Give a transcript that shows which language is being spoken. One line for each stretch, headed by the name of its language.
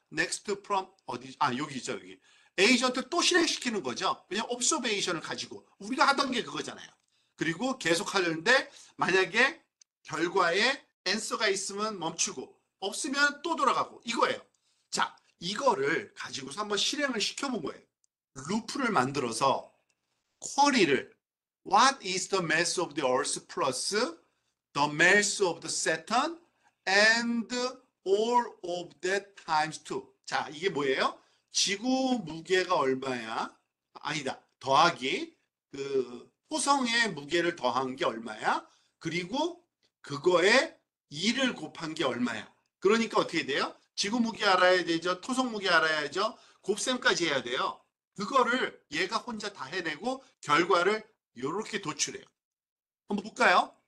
Korean: 넥스트 프롬 어디 여기 있죠. 여기. 에이전트 또 실행시키는 거죠. 그냥 옵서베이션을 가지고 우리가 하던 게 그거잖아요. 그리고 계속 하려는데 만약에 결과에 앤서가 있으면 멈추고 없으면 또 돌아가고 이거예요. 자, 이거를 가지고서 한번 실행을 시켜본 거예요. 루프를 만들어서 쿼리를
English: What is the mass of the earth plus the mass of the Saturn and all of that times 2.
Korean: 자, 이게 뭐예요? 지구 무게가 얼마야? 아니다. 더하기 그 토성의 무게를 더한 게 얼마야? 그리고 그거에 2를 곱한 게 얼마야? 그러니까 어떻게 돼요? 지구 무게 알아야 되죠. 토성 무게 알아야죠. 곱셈까지 해야 돼요. 그거를 얘가 혼자 다 해내고 결과를 이렇게 도출해요. 한번 볼까요?